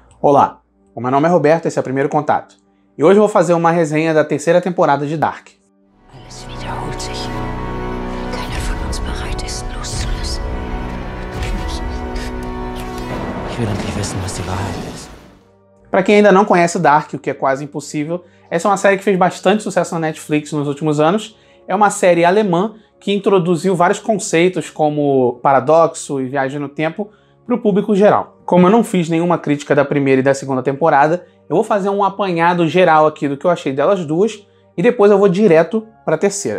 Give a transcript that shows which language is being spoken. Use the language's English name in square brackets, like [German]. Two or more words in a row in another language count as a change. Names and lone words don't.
[Portuguese] Olá, o meu nome é Roberto, esse é o Primeiro Contato. E hoje eu vou fazer uma resenha da terceira temporada de Dark. [German] Alles wiederholt sich. Keiner von uns bereit ist, loszulassen. Ich will endlich wissen, was die Wahrheit ist. [Portuguese] Para quem ainda não conhece Dark, o que é quase impossível, essa é uma série que fez bastante sucesso na Netflix nos últimos anos. É uma série alemã que introduziu vários conceitos como paradoxo e viagem no tempo para o público geral. Como eu não fiz nenhuma crítica da primeira e da segunda temporada, eu vou fazer um apanhado geral aqui do que eu achei delas duas e depois eu vou direto para a terceira.